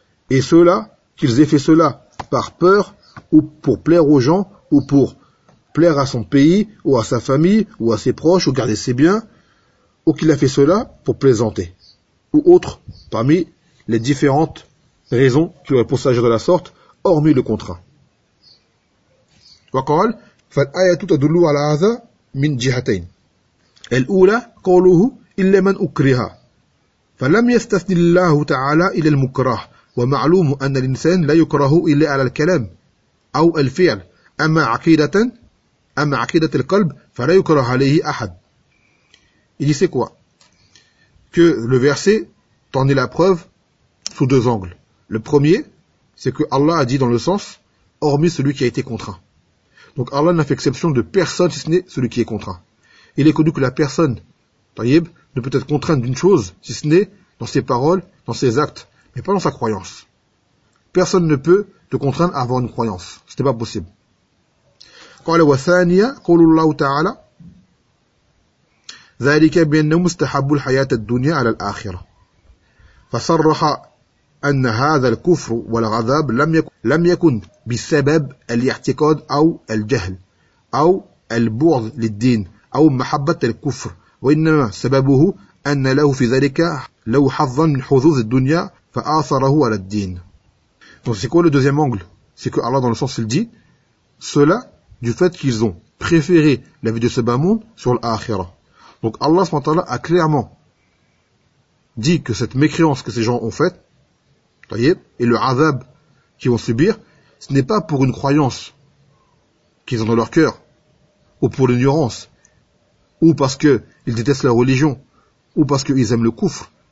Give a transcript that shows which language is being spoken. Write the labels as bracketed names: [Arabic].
[French] Et ceux-là, qu'ils aient fait cela par peur ou pour plaire aux gens ou pour plaire à son pays ou à sa famille ou à ses proches ou garder ses biens, ou qu'il a fait cela pour plaisanter ou autre parmi les différentes raisons qui auraient pour s'agir de la sorte, hormis le contrat. [Arabic] وقال فالآيات تدل على هذا من جهتين الأولى قوله إلا من أكره فلم يستثن الله تعالى إلى المكره ومعلوم أن الإنسان لا يكره إلا على الكلام أو الفعل أما عقيدة القلب فلا يكره عليه أحد. [French] Il dit c'est quoi? Que le verset t'en est la preuve sous deux angles. Le premier, c'est que Allah a dit dans le sens hormis celui qui a été contraint. Donc Allah n'a fait exception de personne si ce n'est celui qui est contraint. Il est connu que la personne, Tayyib, ne peut être contrainte d'une chose si ce n'est dans ses paroles, dans ses actes, mais pas dans sa croyance. Personne ne peut te contraindre à avoir une croyance. Ce n'est pas possible. [Arabic] قَالَ وَثَانِيَا قَالُوا اللَّهُ تَعَالَى ذَلِكَ بِأَنَّ مُسْتَحَبُّ الْحَيَاةَ الدُّنْيَا عَلَى الْآخِرَةِ فَصَرَّحَ أن هذا الكفر والغضب لم يكن بسبب الاعتقاد أو الجهل أو البغض للدين أو محبة الكفر وإنما سببه أن له في ذلك لو حظا من حظوظ الدنيا فآثره على الدين. [French] Donc c'est quoi le deuxième angle? C'est que Allah dans le sens il dit cela du fait qu'ils ont préféré la vie de ce bas monde sur l'akhirah. Donc Allah subhanahu wa ta'ala a clairement dit que cette mécréance que ces gens ont faite et le azab qu'ils vont subir, ce n'est pas pour une croyance qu'ils ont dans leur cœur, ou pour l'ignorance, ou parce qu'ils détestent la religion, ou parce qu'ils aiment le kufr.